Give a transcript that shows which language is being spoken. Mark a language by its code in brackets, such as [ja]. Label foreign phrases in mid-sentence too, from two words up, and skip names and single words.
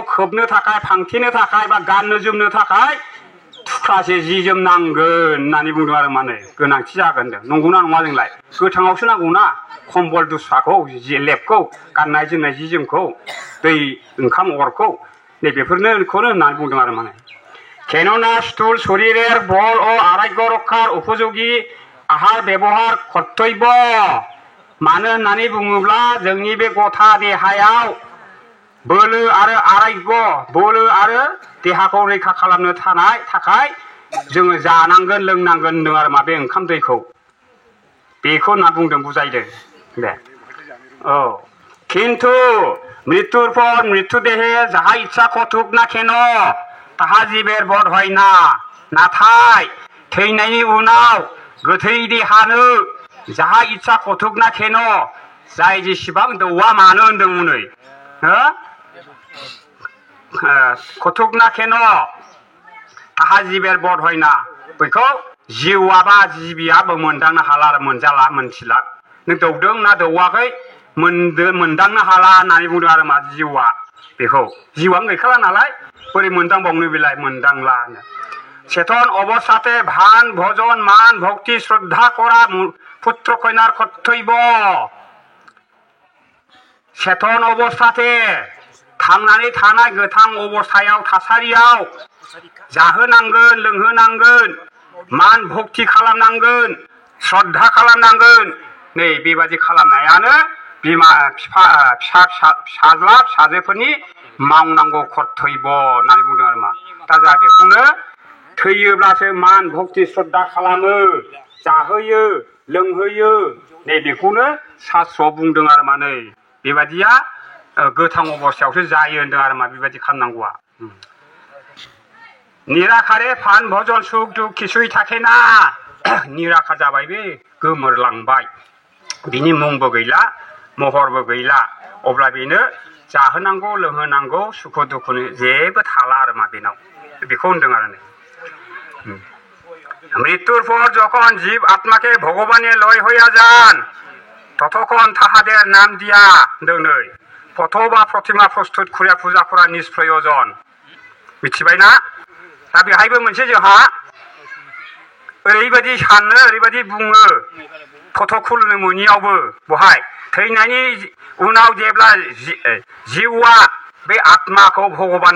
[brx] खोबनो थाखाय फांथेनो थाखाय बा गाननो जोमनो थाखाय थुख्रासे जि जोम नांगोन होननानै बुंदों आरो माने गोनांथि जागोन नंगौना नङा जोंलाय गोथाङावसो नांगौना खम्बल दुस्राखौ लेपखौ गाननाय जोमनाय जि जोमखौ दै ओंखाम अरखौ नै बेफोरखौनो होननानै बुंदों आरो माने [bn] কেননা স্থূল শরীরের বল ও আরোগ্য রক্ষার উপযোগী আহার ব্যবহার কর্তব্য [brx] मानो होननानै बुङोब्ला जोंनि बे गथा देहायाव बोलो आरो आरोग्य बोलो आरो देहाखौ रैखा खालामनो थाखाय जोङो जानांगोन लोंनांगोन होनदों आरो मा बे ओंखाम दैखौ बेखौ होनना बुंदों बुजायदों बे औ [bn] কিন্তু মৃত্যুর পর মৃত্যু দেহে যাহা ইচ্ছা কতুক না কেন তাহা জীবের বধ হয় না [brx] नाथाय थैनायनि उनाव गोथै देहानो [bn] যাহা ইচ্ছা করুক না কেন' [brx] जाय जेसेबां दौवा मानो होनदों उनै [bn] করুক না কেন তাহা জীবের বধ হয় না [brx] बेखौ जिउआबा जिबियाबो मोनदांनो हाला आरो मोनजाला मोनथिला नों दौदों ना दौवाखै मोनदांनो हाला होननानै बुंदों आरो मा जिउआ बेखौ जिउआनो गैखाला नालाय बोरै मोनदांबावनो बेलाय मोनदांला [bn] চেতন অবস্থাতে ভান ভজন মান ভক্তি শ্রদ্ধা করা পুত্র কন্যার কর্তব্য চেতন অবস্থাতে [brx] थांनानै थानाय गोथां अबस्थायाव थासारियाव जाहोनांगोन लोंहोनांगोन मान भक्ति खालामनांगोन श्रद्धा खालामनांगोन नै बेबादि खालामनायानो बिमा फिसाज्ला फिसाजोफोरनि मावनांगौ कर्तब्य होननानै बुंदों आरो मा दा जोंहा बेखौनो थैयोब्लासो मान भक्ति श्रद्धा खालामो जाहोयो लोंहोयो नै बेखौनो शास्त्रआव बुंदों आरो मा नै बेबादिया गोथां अबस्थायावसो जायो होनदों आरो मा बेबादि खालामनांगौआ [bn] নিরাকারে ভান ভজন সুখ দুঃখ কিছুই থাকে না [brx] निराखार जाबाय बे गोमोरलांबाय बिनि मुंबो गैला महरबो गैला अब्ला बेनो जाहोनांगौ लोंहोनांगौ सुख दुखुनि जेबो थाला आरो मा बेनाव बेखौ होनदों आरो [bn] মৃত্যুর পর যখন জীব আত্মাকে ভগবানে লয় হইয়া যান ততক্ষণ তাহাদের নাম দিয়া [brx] होनदों नै [bn] ফটো বা প্রতিমা প্রস্তুত করিয়া পূজা করা নিষ্প্রয়োজন [brx] मिथिबायना दा बेहायबो मोनसे जोंहा ओरैबायदि सानो ओरैबायदि बुङो फट' खुलुमनो मोनियावबो बहाय थैनायनि उनाव जेब्ला जिउआ बे आत्माखौ भगबाना